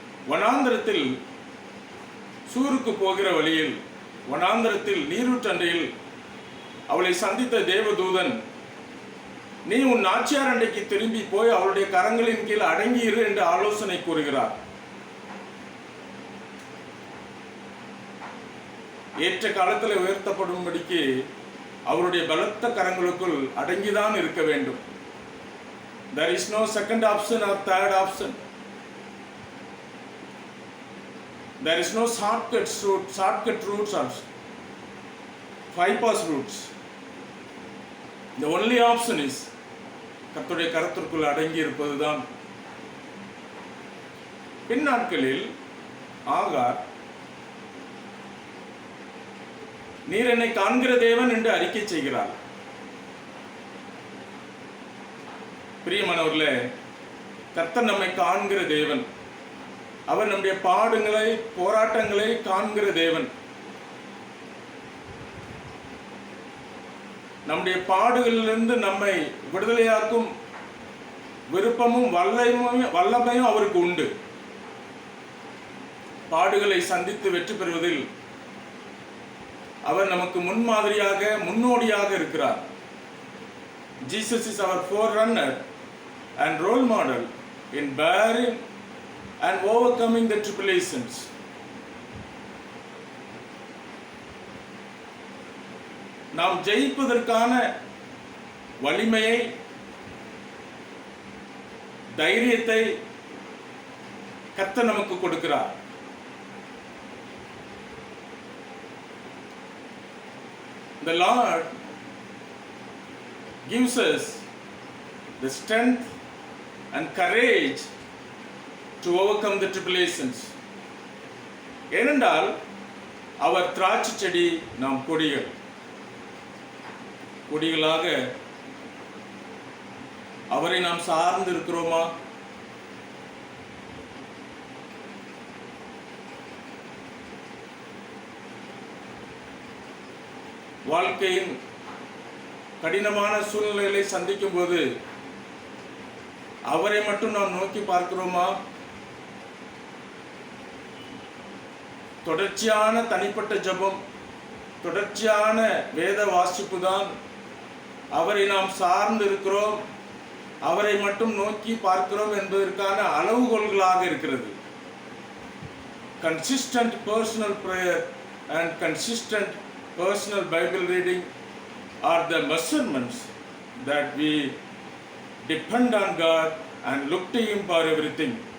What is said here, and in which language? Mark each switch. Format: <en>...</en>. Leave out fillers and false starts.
<ta>வனாந்தரத்தில் சூருக்கு போகிற வழியில் வனாந்தரத்தில் நீரூற்றண்டையில் அவளை சந்தித்த தேவதூதன், நீ உன் நாச்சியார் அண்டைக்கு திரும்பி போய் அவளுடைய கரங்களின் கீழ் அடங்கி இரு என்று ஆலோசனை கூறுகிறார். ஏற்ற காலத்தில் உயர்த்தப்படும்படிக்கு அவருடைய பலத்த கரங்களுக்குள் அடங்கிதான் இருக்க வேண்டும்.</ta> <en>There is no second option or third option. There is no shortcut routes or bypass routes. The only option is</en> <ta>கர்த்தருடைய கரத்திற்குள் அடங்கி இருப்பதுதான். பின்னாட்களில் ஆகார், நீர் என்னை காண்கிற தேவன் என்று அறிக்கை செய்கிறார். பிரியமானவர்களே, கர்த்தர் நம்மை காண்கிற தேவன். அவர் நம்முடைய பாடுகளை போராட்டங்களை காண்கிற தேவன். நம்முடைய பாடுகளிலிருந்து நம்மை விடுதலையாக்கும் விருப்பமும் வல்லமையும் அவருக்கு உண்டு. பாடுகளை சந்தித்து வெற்றி பெறுவதில் அவர் நமக்கு முன்மாதிரியாக முன்னோடியாக இருக்கிறார்.</ta> <en>Jesus is our forerunner and role model in bearing and overcoming the tribulations.</en> <ta>நாம் ஜெயிப்பதற்கான வலிமையை, தைரியத்தை கர்த்தர் நமக்கு கொடுக்கிறார்.</ta> <en>The Lord gives us the strength and courage to overcome the tribulations.</en> <ta>ஏனென்றால் அவர் திராட்சை செடி, நாம் கொடிகள். கொடிகளாக அவரை நாம் சார்ந்து இருக்கிறோமா? வாழ்க்கையின் கடினமான சூழ்நிலைகளை சந்திக்கும் போது அவரை மட்டும் நாம் நோக்கி பார்க்கிறோமா? தொடர்ச்சியான தனிப்பட்ட ஜெபம், தொடர்ச்சியான வேத வாசிப்பு தான் அவரை நாம் சார்ந்து இருக்கிறோம், அவரை மட்டும் நோக்கி பார்க்கிறோம் என்பதற்கான அளவுகோல்களாக இருக்கிறது.</ta> <en>Consistent personal prayer and consistent personal Bible reading are the measurements that we depend on God and look to Him for everything.</en>